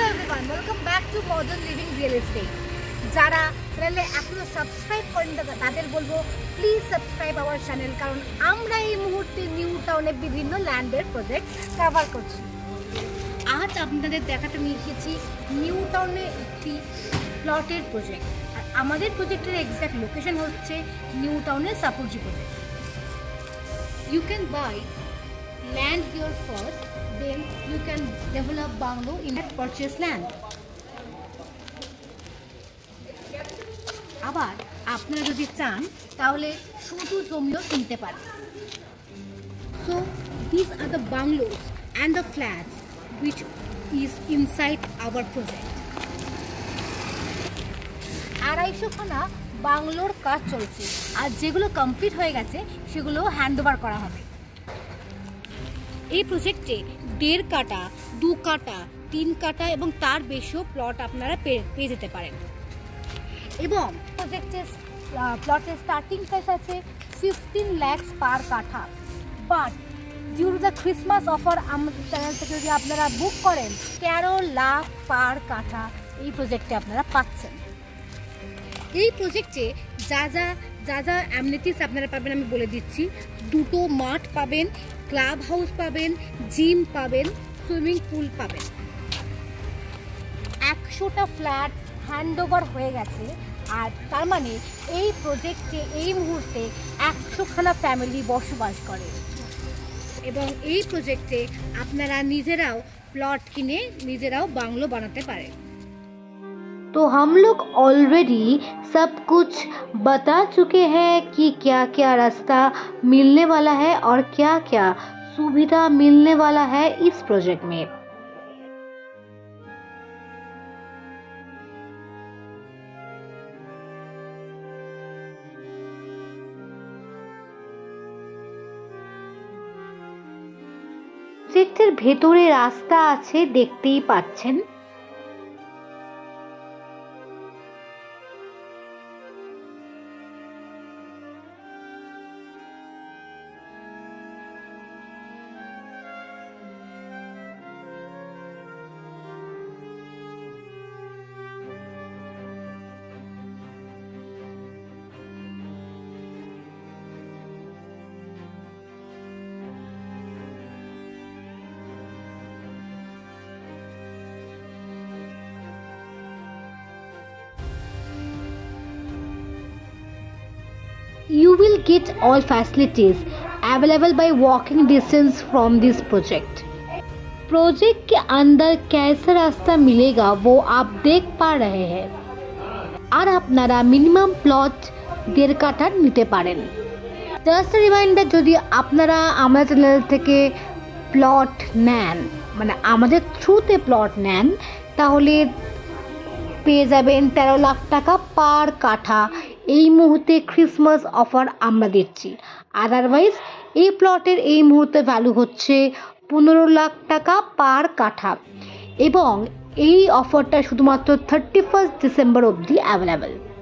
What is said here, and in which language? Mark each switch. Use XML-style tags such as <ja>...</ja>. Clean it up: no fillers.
<bn>Welcome back to modern living real estate. যারা চ্যানেলে এখনো সাবস্ক্রাইব করেন তাদের বলবো</bn> <en>please subscribe our channel,</en> <bn>কারণ আমরা এই মুহূর্তে নিউ টাউনে বিভিন্ন ল্যান্ডের প্রজেক্ট কভার করছি। আজ আপনাদের দেখাতে নিয়ে এসেছি নিউ টাউনে একটি প্লটের প্রজেক্ট, আর আমাদের প্রজেক্টের এক্স্যাক্ট লোকেশন হচ্ছে নিউ টাউনের Shapoorji project.</bn> <en>You can buy land here first, then you can develop bungalow in that purchase land.</en> <bn>আবার আপনারা যদি চান তাহলে শুধু জমিও কিনতে পারেন।</bn> <en>So these are the bungalows and the flats which is inside our project.</en> <bn>250খানা বাংলোর কাজ চলছে, আর যেগুলো কমপ্লিট হয়ে গেছে সেগুলো হ্যান্ড ওভার করা হবে। এই প্রজেক্টে 1.5 কাঠা, 2 কাঠা, 3 কাঠা এবং তার বেশিও প্লট আপনারা পেয়ে যেতে পারেন। এবং প্রজেক্টের প্লটের স্টার্টিং প্রাইস আছে 15 লাখ পার কাঠা। But due to the Christmas offer আমাদের চ্যানেল থেকে যদি আপনারা বুক করেন 13 লাখ পার কাঠা এই প্রজেক্টে আপনারা পাচ্ছেন। এই প্রজেক্টে যা যা অ্যামিনিটিস আপনারা পাবেন আমি বলে দিচ্ছি। 2টো মাঠ পাবেন, ক্লাব হাউস পাবেন, জিম পাবেন, সুইমিং পুল পাবেন। 100টা ফ্ল্যাট হ্যান্ড ওভার হয়ে গেছে, আর তার মানে এই প্রজেক্টে এই মুহূর্তে 100খানা ফ্যামিলি বসবাস করে। এবং এই প্রজেক্টে আপনারা নিজেরাও প্লট কিনে নিজেরাও বাংলো বানাতে পারেন।</bn> <hi>तो हम लोग ऑलरेडी सब कुछ बता चुके हैं कि क्या क्या रास्ता मिलने वाला है और क्या क्या सुविधा मिलने वाला है इस प्रोजेक्ट में।</hi> <bn>প্রজেক্টের ভেতরে রাস্তা আছে, দেখতেই পাচ্ছেন।</bn> <en>You will get all facilities available by walking distance from this project.</en> <hi>Project के अंदर कैसा रास्ता मिलेगा वो आप देख पा रहे हैं</hi> <bn>আর আপনারা মিনিমাম প্লট 1.5 কাঠার নিতে পারেন। জাস্ট রিমাইন্ডার, যদি আপনারা আমাদের চ্যানেল থেকে প্লট নেন, মানে আমাদের থ্রুতে প্লট নেন, তাহলে পেয়ে যাবেন 13 লাখ টাকা পার কাঠা। এই মুহূর্তে ক্রিসমাস অফার আমরা দিচ্ছি। আদারওয়াইজ এই প্লটের এই মুহূর্তে ভ্যালু হচ্ছে 15 লাখ টাকা পার কাঠা এবং এই অফারটা শুধুমাত্র 31 ডিসেম্বর অবধি অ্যাভেলেবেল।</bn>